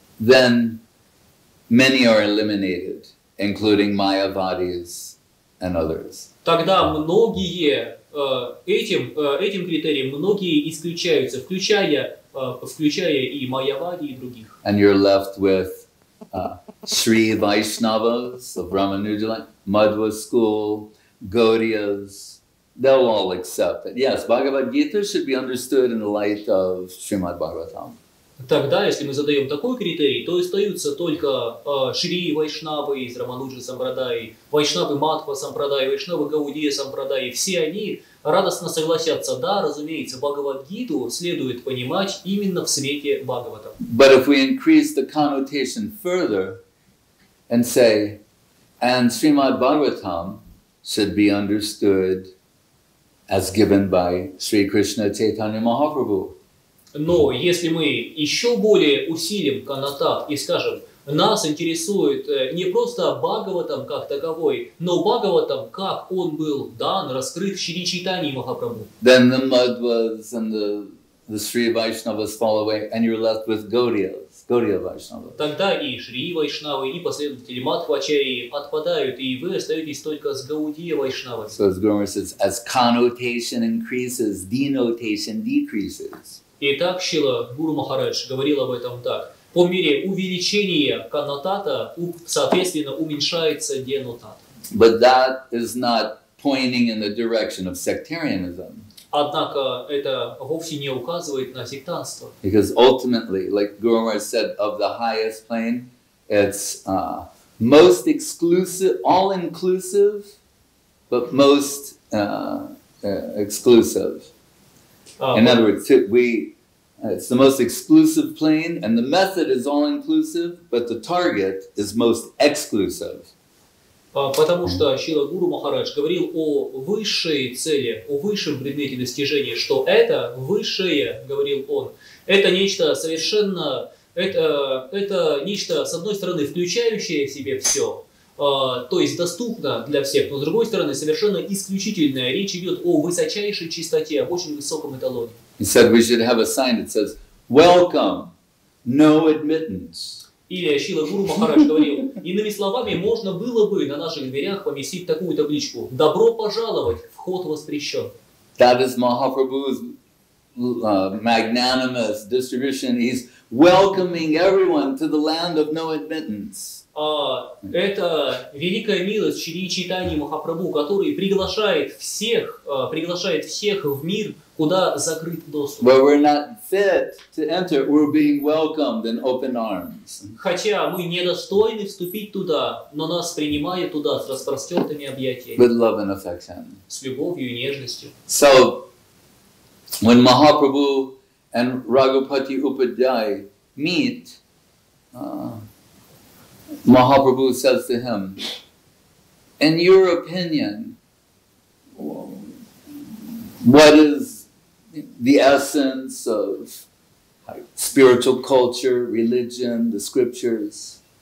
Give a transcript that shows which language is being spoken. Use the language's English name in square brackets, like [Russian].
[English] Then many are eliminated, including Mayavadis and others. [Russian] Тогда многие этим критерием многие исключаются, включая и Майявади, и других. [English] And you're left with Sri Vaishnavas of Ramanuja, Madhva school, Gaudiyas. They'll all accept it. Yes, Bhagavad-gita should be understood in the light of Srimad Bhagavatam. [Russian] Тогда, если мы задаем такой критерий, то остаются только Шри Вайшнавы из Рамануджа Сампрадаи, Вайшнавы Мадхва Сампрадаи, Вайшнавы Гаудия Сампрадаи. Все они радостно согласятся, да, разумеется, Бхагавад-гиту следует понимать именно в свете Бхагавата. [English] But if we increase the connotation further and say, and Srimad Bhagavatam should be understood as given by Sri Krishna Chaitanya Mahaprabhu. [Russian] Но если мы еще более усилим коннотат и скажем, нас интересует не просто Бхагаватам как таковой, но Бхагаватам, как он был дан, раскрыт в Шри Чайтаньи Махапрабху. [English] Then the Madhvas and the Sri Vaishnavas fall away and you're left with Gaudiya Vaishnavas. [Russian] Тогда и Шри Вайшнавы, и последователи Мадхвачарьи отпадают, и вы остаетесь только с Гаудия Вайшнавами. [English] So as Guru says, as connotation increases, denotation decreases. [Russian] Итак, Шрила Гуру Махарадж говорил об этом так. По мере увеличения коннотата, соответственно, уменьшается денотат. [English] But that is not pointing in the direction of sectarianism. [Russian] Однако это вовсе не указывает на сектантство. [English] Because ultimately, like Guru Maharaj said, of the highest plane, it's most exclusive, all-inclusive, but most exclusive. In other words, it's the most exclusive plane, and the method is all-inclusive, but the target is most exclusive. [Russian] Потому что Шрила Гуру Махарадж говорил о высшей цели, о высшем предмете достижения, что это высшее, говорил он, это нечто совершенно, это нечто, с одной стороны, включающее в себе все, то есть доступно для всех, но с другой стороны совершенно исключительная. Речь идет о высочайшей чистоте, об очень высоком эталоне. [English] He said we should have a sign that says, "Welcome, no admittance." [Russian] Или Шрила Гуру Махарадж говорил, иными словами, можно было бы на наших дверях поместить такую табличку: «Добро пожаловать, вход воспрещен». [English] That is Mahaprabhu's magnanimous distribution. He's welcoming everyone to the land of no admittance. [Russian] Это великая милость Шри Чайтаньи Махапрабху, который приглашает всех в мир, куда закрыт доступ. [English] Where we're not fit to enter, we're being welcomed in open arms. [Russian] Хотя мы недостойны вступить туда, но нас принимают туда с распростертыми объятиями. [English] With love and affection. [Russian] С любовью и нежностью. [English] So, when Mahaprabhu and Raghupati Upadhyay meet, Mahaprabhu says to him, in your opinion, what is the essence of spiritual culture, religion, the scriptures?